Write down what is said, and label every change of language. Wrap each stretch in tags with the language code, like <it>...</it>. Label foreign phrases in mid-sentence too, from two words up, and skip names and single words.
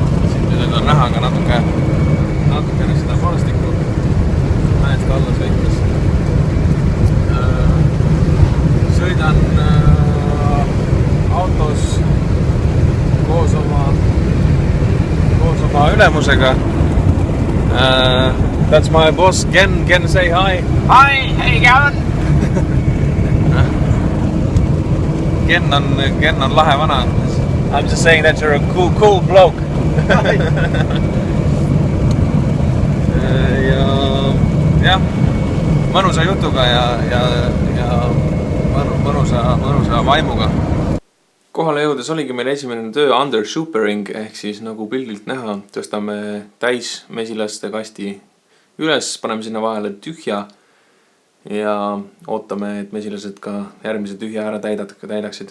<et>Nüüd on näha ka natukene seda maastikku mäest alla sõites. Sõidan autos koos oma ülemusega.</et> <en>That's my boss, Ken. Ken, say hi. Hi, how you going?</en> <et>Ken on lahe vana.</et> <en>I'm just saying that you're a cool bloke.</en> <et>ja mõnusa jutuga ja mõnusa vaimuga. Kohale jõudes oligi meil esimene töö</et> <en>under supering,</en> <et>ehk siis nagu pildilt näha, tõstame täis mesilaste kasti üles, paneme sinna vahele tühja ja ootame, et mesilased ka järgmise tühja ära täidaksid.</et>